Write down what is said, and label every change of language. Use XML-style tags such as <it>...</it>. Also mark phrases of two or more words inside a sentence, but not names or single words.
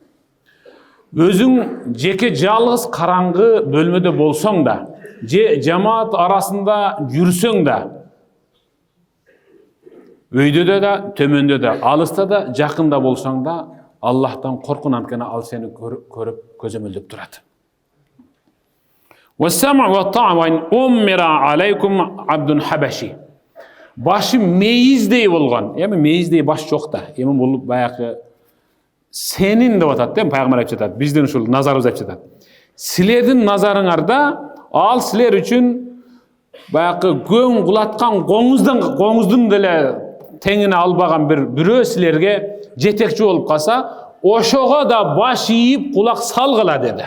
<ky>өзүң жеке жалгыз караңгы бөлмөдө болсоң да, же жамаат арасында жүрсөң да, өйдө да, төмөндө да, алыста да, жакында болсоң да, Аллахтан коркун, анткени ал сени көрүп көзөмөлдөп турат.</ky> <ar>وَالسَّمْعُ وَالطَّاعَ وَإِنْ أُمِّرَ عَلَيْكُمْ عَبْدٌ حَبَشِي.</ar> <ky>Башы мейиздей болган. Эми meyizdey баш жок да. Эми бул баягы сенин деп атат, да, пайгамбар айтып жатат. Биздин ушул назарыбыз айтып жатат. Силердин назарыңарда ал силер үчүн баягы көң кулаткан коңуздун деле теңине албаган бирөө силерге жетекчи болуп калса, ошого да баш ийип кулак салгыла деди.</ky>